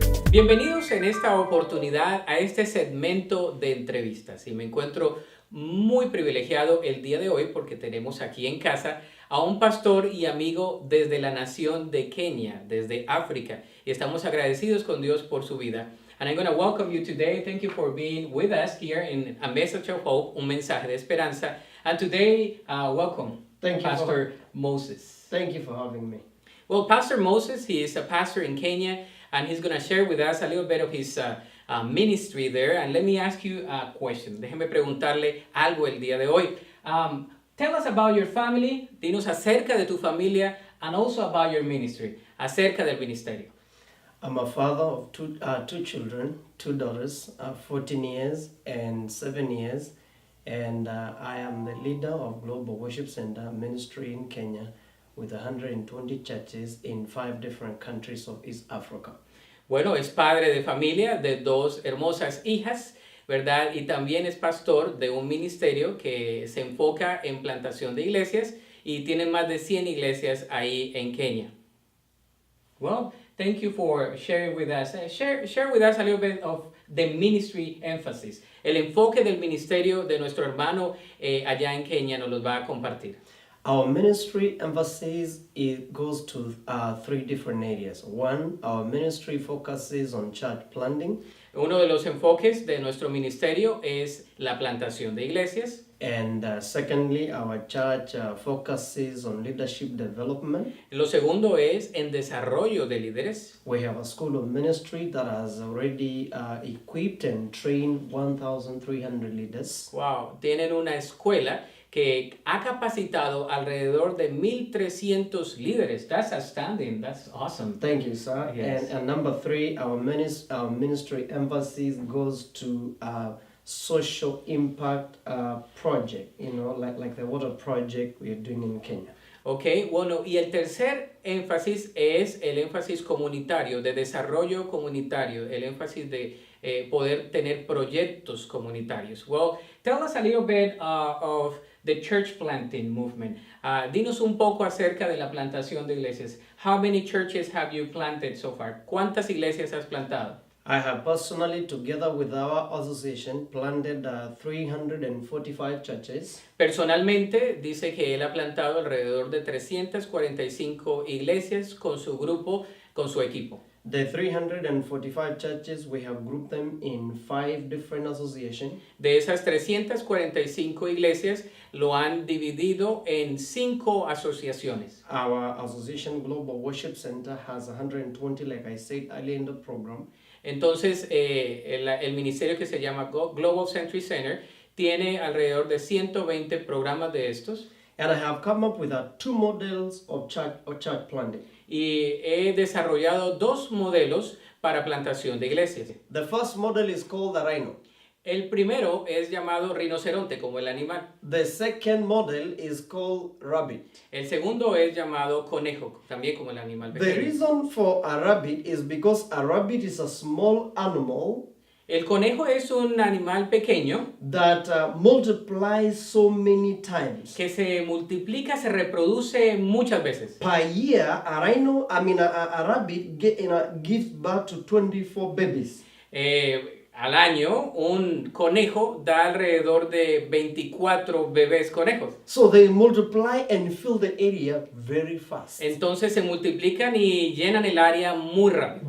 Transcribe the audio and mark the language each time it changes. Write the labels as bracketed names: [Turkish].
[Spanish] Bienvenidos en esta oportunidad a este segmento de entrevistas y me encuentro muy privilegiado el día de hoy porque tenemos aquí en casa a un pastor y amigo desde la nación de Kenia, desde África, y estamos agradecidos con Dios por su vida. [English] And I'm going to welcome you today. Thank you for being with us here in A Message of Hope, [Spanish] un mensaje de esperanza. [English] And today, welcome, Thank you Pastor Moses. Thank you for having me. Well, Pastor Moses, he is a pastor in Kenya, and he's going to share with us a little bit of his ministry there. And let me ask you a question. [Spanish] Déjeme preguntarle algo el día de hoy. [English] Tell us about your family. [Spanish] Dinos acerca de tu familia, [English] and also about your ministry, [Spanish] acerca del ministerio. [English] I'm a father of two children, two daughters, 14 years and 7 years, and I am the leader of Global Worship Center Ministry in Kenya with 120 churches in 5 different countries of East Africa. [Spanish] Bueno, es padre de familia de 2 hermosas hijas, ¿verdad? Y también es pastor de un ministerio que se enfoca en plantación de iglesias y tienen más de 100 iglesias ahí en Kenia. [English] Well, thank you for sharing with us. Share with us a little bit of the ministry emphasis. [Spanish] El enfoque del ministerio de nuestro hermano allá en Kenia nos los va a compartir. [English] Our ministry emphasis goes to 3 different areas. One, our ministry focuses on church planting. [Spanish] Uno de los enfoques de nuestro ministerio es la plantación de iglesias. [English] And secondly, our church focuses on leadership development. [Spanish] Lo segundo es en desarrollo de líderes. [English] We have a school of ministry that has already equipped and trained 1,300 leaders. [Spanish] Wow, tienen una escuela que ha capacitado alrededor de 1,300 líderes. [English] That's outstanding. That's awesome. Thank you, sir. Yes. And number 3, our ministry emphasis goes to social impact project, like the water project we are doing in Kenya. [Spanish] Ok, bueno, y el tercer énfasis es el énfasis comunitario, de desarrollo comunitario, el énfasis de poder tener proyectos comunitarios. [English] Well, tell us a little bit of the church planting movement. [Spanish] Dinos un poco acerca de la plantación de iglesias. [English] How many churches have you planted so far? [Spanish] ¿Cuántas iglesias has plantado? [English] I have personally, together with our association, planted 345 churches. [Spanish] Personalmente, dice que él ha plantado alrededor de 345 iglesias con su grupo, con su equipo. [English] The 345 churches, we have grouped them in 5 different associations. [Spanish] De esas 345 iglesias, lo han dividido en 5 asociaciones. [English] Our association, Global Worship Center, has 120, like I said earlier in the program. [Spanish] Entonces, el ministerio que se llama Global Century Center tiene alrededor de 120 programas de estos. [English] And I have come up with 2 models of church planting. [Spanish] y he desarrollado dos modelos para plantación de iglesias. [English] The first model is called the rhino. [Spanish] El primero es llamado rinoceronte, como el animal. [English] The second model is called rabbit. [Spanish] El segundo es llamado conejo, también como el animal [English] The [Spanish] pequeño. [English] reason for a rabbit is because a rabbit is a small animal [Spanish] El conejo es un animal pequeño [English] that multiplies so many times. [Spanish] que se multiplica, se reproduce muchas veces. [English] Per year, a rabbit gives birth to 24 babies. [Spanish] Al año, un conejo da alrededor de 24 bebés conejos. [English] So they multiply and fill the area very fast. [Spanish] Entonces se multiplican y llenan el área muy rápido,